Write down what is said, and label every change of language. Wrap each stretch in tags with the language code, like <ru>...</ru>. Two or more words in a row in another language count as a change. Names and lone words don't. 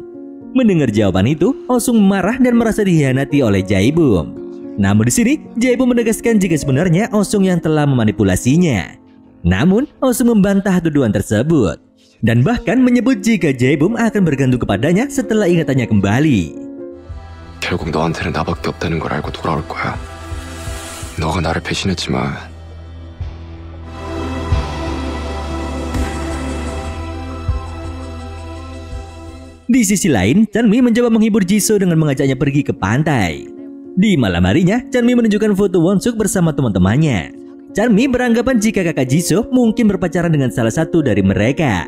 <id>Mendengar jawaban itu, Osung marah dan merasa dikhianati oleh Jae-bum. Namun di sini, Jae-bum menegaskan jika sebenarnya Osung yang telah memanipulasinya. Namun, Osung membantah tuduhan tersebut dan bahkan menyebut jika Jae-bum akan bergantung kepadanya setelah ingatannya kembali.</id> <ko>결국 너한테는 나밖에 없다는 걸 알고 돌아올 거야. 너가 나를 배신했지만</ko> <id>Di sisi lain, Chanmi mencoba menghibur Jisoo dengan mengajaknya pergi ke pantai. Di malam harinya, Chanmi menunjukkan foto Won-suk bersama teman-temannya. Chanmi beranggapan jika kakak Jisoo mungkin berpacaran dengan salah satu dari mereka.</id>